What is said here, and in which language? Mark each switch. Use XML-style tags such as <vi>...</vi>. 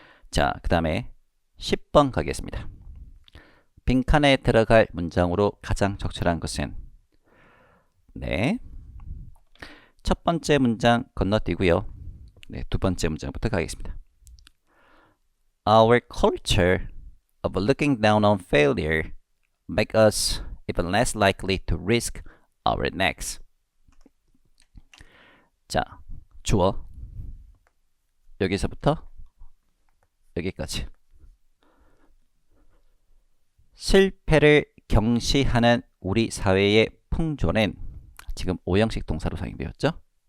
<ko>자, 그 다음에 10번 가겠습니다. 빈칸에 들어갈 문장으로 가장 적절한 것은 네, 첫 번째 문장 건너뛰고요. 네, 두 번째 문장부터 가겠습니다.</ko> <en>Our culture of looking down on failure make us even less likely to risk our necks.</en> <ko>자, 주어 여기서부터 여기까지 실패를 경시하는 우리 사회의 풍조는 지금 5형식 동사로 사용되었죠.</ko>